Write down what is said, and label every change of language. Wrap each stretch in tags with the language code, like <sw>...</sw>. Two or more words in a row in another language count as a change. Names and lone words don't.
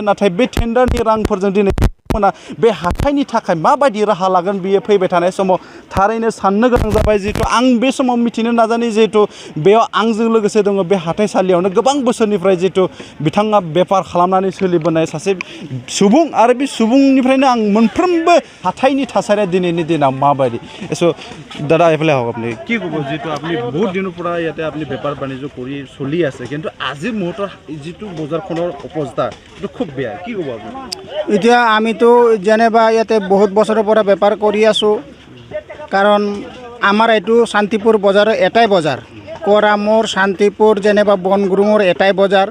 <brx>नाथाय बे टेन्डारनि रांफोरजों दिनै बे हाथाइनि थाखाय माबायदि राहा लागोन बियो फैबाय थानाय समाव थारैनो साननो गोनां जाबाय। जिहेतु आं बे समाव मिथिनो नाजानाय जिहेतु बेयाव आंजों लोगोसे दङ बे हाथाइसालियावनो गोबां बोसोरनिफ्राय जिहेतु बिथाङा बेफार खालामनानै सोलिबोनाय सासे सुबुं। आरो बे सुबुंनिफ्रायनो आं मोनफ्रोमबो हाथाइनि थासारिया दिनैनि दिनाव माबायदि</brx> <as>এসো দাদা এফালে আহক। আপনি কি ক'ব? যিটো আপুনি বহুত দিনৰ পৰা ইয়াতে আপুনি বেপাৰ বাণিজ্য কৰি চলি আছে, কিন্তু আজিৰ মুহূৰ্তৰ যিটো বজাৰখনৰ অৱস্থা এইটো খুব বেয়া, কি ক'ব আপুনি? এতিয়া আমিতো যেনিবা ইয়াতে বহুত বছৰৰ পৰা বেপাৰ কৰি আছোঁ। কাৰণ আমাৰ এইটো শান্তিপুৰ বজাৰৰ এটাই বজাৰ, কৰামৰ শান্তিপুৰ যেনিবা বনগুৰুঙৰ এটাই বজাৰ।</as>